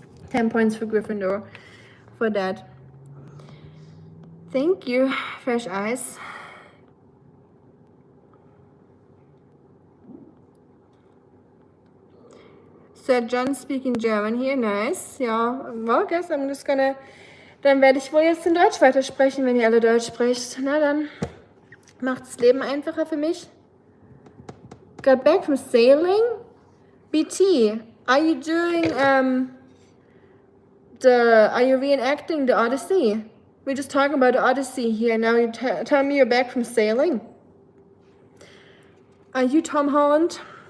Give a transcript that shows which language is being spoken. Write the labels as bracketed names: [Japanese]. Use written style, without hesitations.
[English] 10 points for Gryffindor for that. Thank you, Fresh Eyes. Sir John speaking German hier, nice. Ja, well, guess I'm just gonna. [German] Dann werde ich wohl jetzt in Deutsch weitersprechen, wenn ihr alle Deutsch sprecht. Na dann, macht das Leben einfacher für mich. [English] Got back from sailing? BT, are you doing, are you reenacting the Odyssey? We're just talking about the Odyssey here. Now you tell me you're back from sailing? Are you Tom Holland?